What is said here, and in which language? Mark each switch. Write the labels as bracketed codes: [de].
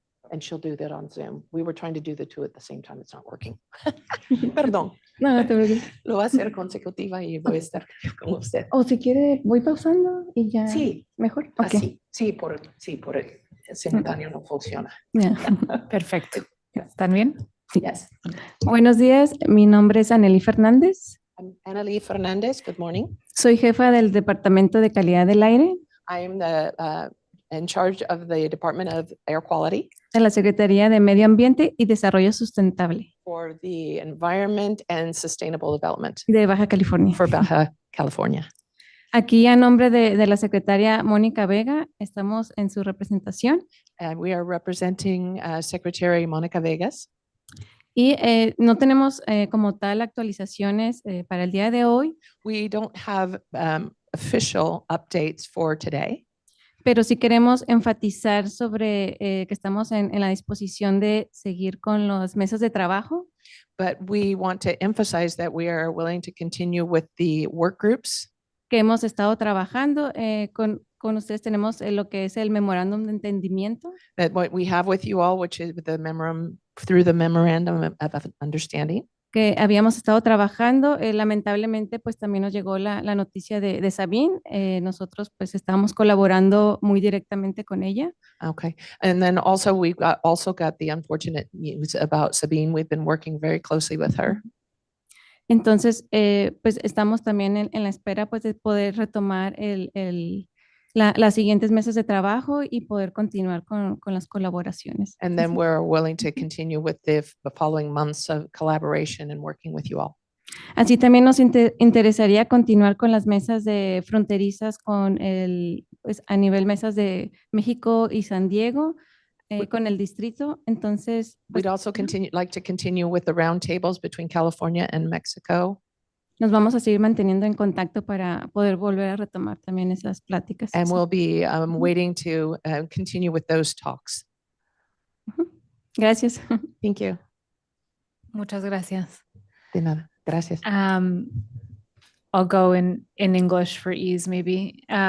[en] And she'll do that on Zoom. We were trying to do the two at the same time. It's not working. [es] Perdón. No, no te preocupes. Lo va a hacer consecutiva y voy a estar con usted. O si quiere, voy pausando y ya. Sí. Mejor. Ok. Así. Sí, por el simultáneo no funciona. Ya. Perfecto. ¿Están bien? [en] Yes. [es] Buenos días, mi nombre es Anely Fernández. [en] I'm Annalie Fernandez. Good morning. [es] Soy jefa del Departamento de Calidad del Aire [en] I'm in charge of the Department of Air Quality [es] de la Secretaría de Medio Ambiente y Desarrollo Sustentable [en] for the Environment and Sustainable Development [es] de Baja California. [en] for Baja California. [es] Aquí a nombre de la secretaria Mónica Vega, estamos en su representación [en] And we are representing Secretary Monica Vegas. [es] y no tenemos como tal actualizaciones para el día de hoy, [en] We don't have official updates for today, [es] pero sí queremos enfatizar sobre que estamos en la disposición de seguir con las mesas de trabajo. [en] but we want to emphasize that we are willing to continue with the work groups [es] Que hemos estado trabajando con ustedes. Tenemos lo que es el memorándum de entendimiento [en] that what we have with you all, which is the memorandum through the memorandum of understanding. [es] que habíamos estado trabajando. Lamentablemente, pues también nos llegó la noticia de Sabine. Nosotros pues estamos colaborando muy directamente con ella. [en] Okay. And then also we also got the unfortunate news about Sabine. We've been working very closely with her. [es] Entonces, pues estamos también en la espera pues de poder retomar las siguientes mesas de trabajo y poder continuar con las colaboraciones. [en] And then we're willing to continue with the following months of collaboration and working with you all. [es] Así también nos interesaría continuar con las mesas de fronterizas pues a nivel mesas de México y San Diego, con el distrito. Entonces, [en] We'd also like to continue with the roundtables between California and Mexico. [es] nos vamos a seguir manteniendo en contacto para poder volver a retomar también esas pláticas. [en] And we'll be waiting to continue with those talks. [es] Gracias. [en] Thank you. [es] Muchas gracias. De nada. Gracias. [en] I'll go in English for ease, maybe.